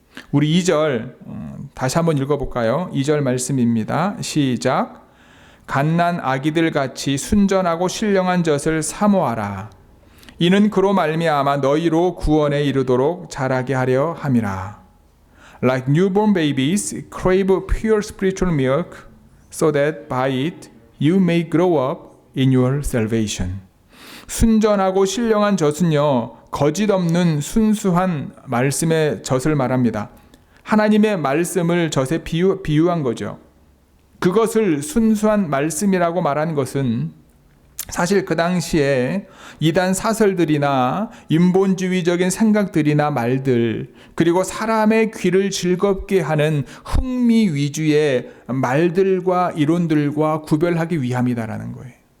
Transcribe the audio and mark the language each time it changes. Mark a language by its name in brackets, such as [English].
[Korean] 우리 2절 다시 한번 읽어볼까요? 2절 말씀입니다. 시작. 갓난 아기들 같이 순전하고 신령한 젖을 사모하라. 이는 그로 말미암아 너희로 구원에 이르도록 자라게 하려 함이라. [English] Like newborn babies, crave pure spiritual milk, so that by it you may grow up in your salvation. [Korean] 순전하고 신령한 젖은요, 거짓 없는 순수한 말씀의 젖을 말합니다. 하나님의 말씀을 젖에 비유한 거죠. 그것을 순수한 말씀이라고 말한 것은 사실 그 당시에 이단 사설들이나 인본주의적인 생각들이나 말들, 그리고 사람의 귀를 즐겁게 하는 흥미 위주의 말들과 이론들과 구별하기 위함이다라는 거예요.